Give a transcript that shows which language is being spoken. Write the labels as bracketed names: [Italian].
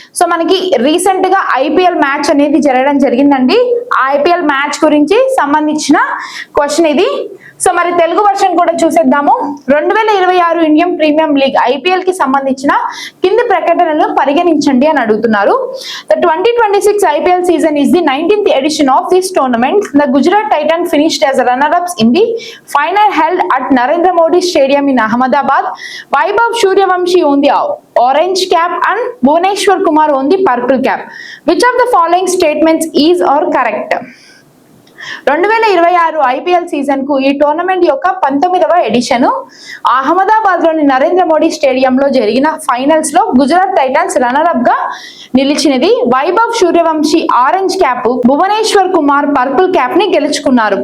[Telugu] So మనకి recent గా IPL match అనేది జరగడం జరిగిందండి. ఆ ఐపీఎల్ మ్యాచ్ గురించి సంబంధించిన క్వశ్చన్ ఇది. సో మరి తెలుగు వర్షన్ కూడా చూసేద్దాము. 2026 ఇండియన్ ప్రీమియం లీగ్ ఐపీఎల్ కి సంబంధించిన కింది ప్రకటనలు పరిగణించండి అని అడుగుతున్నారు. [English] The 2026 IPL season is the 19th edition of this tournament. The Gujarat Titans finished as runner-ups in the final held at Narendra Modi Stadium in Ahmedabad. Vaibhav Suryavanshi on the orange cap and Bhuvaneshwar Kumar on the purple cap. Which of the following statements is or correct? [Telugu] 2026 IPL season కు ఈ tournament యొక్క 19వ edition Ahmedabad లోని నరేంద్ర మోడీ స్టేడియంలో జరిగిన finals లో Gujarat Titans runner up గా నిలిచినది. Vaibhav Suryavanshi orange cap, Bhubaneswar Kumar purple cap ని గెలుచుకున్నారు.